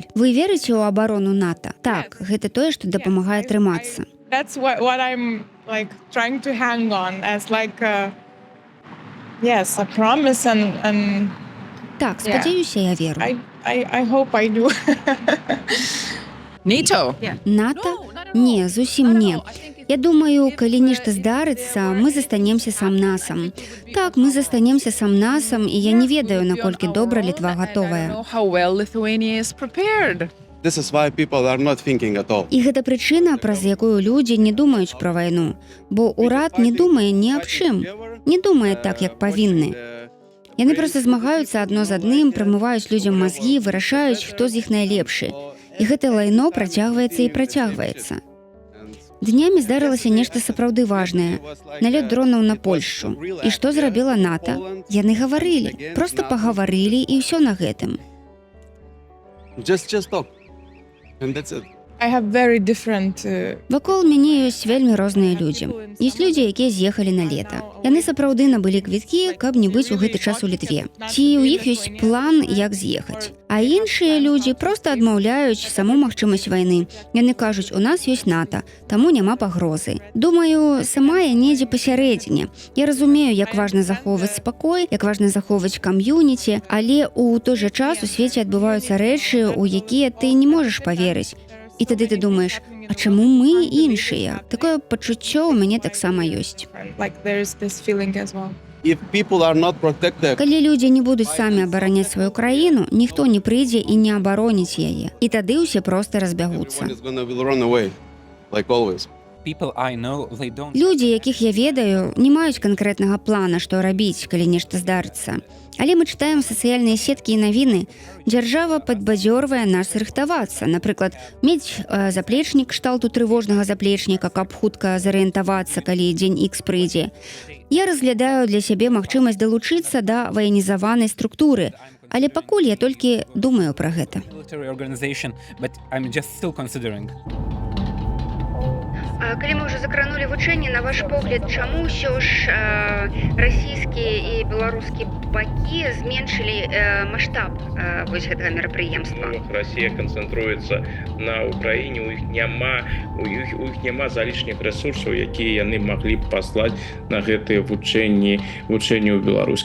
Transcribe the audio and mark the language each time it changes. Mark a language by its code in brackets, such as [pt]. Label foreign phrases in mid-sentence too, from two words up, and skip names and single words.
[be] Вы верыце ў абарону НАТО? Так, гэта тое, што дапамагае трымацца. [en] That's what I'm like trying to hang on as like yes, a promise and [be] Так, спадзяюся, я веру. [en] I hope I do. NATO? [be] НАТО? Не, зусім не. Я думаю, калі нешта здарыцца, мы застанемся сам-насам. Так, мы застанемся сам-насам, і я не ведаю, наколькі добра Літва гатовая. [en] Know how well Lithuania is prepared. This is why people are not thinking at all. [be] І гэта прычына, праз якую людзі не думаюць пра вайну. Бо ўрад не думае ні аб чым. Не думае так, як павінны. Яны проста змагаюцца адно з адным, прамываюць людзям мазгі, вырашаюць, хто з іх найлепшы. І гэта лайно працягваецца і працягваецца. Днямі здарылася нешта сапраўды важнае. Налёт дронаў на Польшчу. І што зрабіла НАТО? Яны гаварылі. Проста пагаварылі, і ўсё на гэтым. [en] Just talk. And that's it. I have very different [be] Вакол мяне ёсць вельмі розныя людзі. Ёсць людзі, якія з'ехалі на лета. Яны сапраўды набылі квіткі, каб не быць у гэты час у Літве. Ці ў іх ёсць план, як з'ехаць. А іншыя людзі проста адмаўляюць саму магчымасць вайны. Яны кажуць, у нас ёсць НАТО, таму няма пагрозы. Думаю, сама я недзе пасярэдзіне. Я разумею, як важна захоўваць спакой, як важна захоўваць кам'юніці, але ў той жа час у свеце адбываюцца рэчы, у якія ты не можаш паверыць. І тады ты думаеш, а чаму мы іншыя? Такое пачуццё ў мяне таксама ёсць. [en] like there's this feeling as well. If people are not protected, [be] Калі людзі не будуць самі абараняць сваю краіну, ніхто не прыйдзе і не абароніць яе. І тады ўсе проста разбягуцца. [en] everyone is gonna run away, like always. People I know, they don't. [be] Людзі, якіх я ведаю, не маюць канкрэтнага плана, што рабіць, калі нешта здарыцца. Але мы чытаем сацыяльныя сеткі і навіны. Дзяржава падбадзёрвае нас рыхтавацца. Напрыклад, мець заплечнік кшталту трывожнага заплечніка, каб хутка зарыентавацца, калі дзень Х прыйдзе. Я разглядаю для сябе магчымасць далучыцца да ваенізаванай структуры. Але пакуль я толькі думаю пра гэта. [en] military organization, but I'm just still considering. [be] Калі мы ўжо закранулі вучэнне, на ваш погляд, чаму ўсё ж расійскія і беларускія бакі зменшылі маштаб вось гэтага мерапрыемства? Россия концентруецца на Украіне, у іх няма залішніх рэсурсаў, якія яны маглі б паслаць на гэтыя вучэнні ў Беларусь.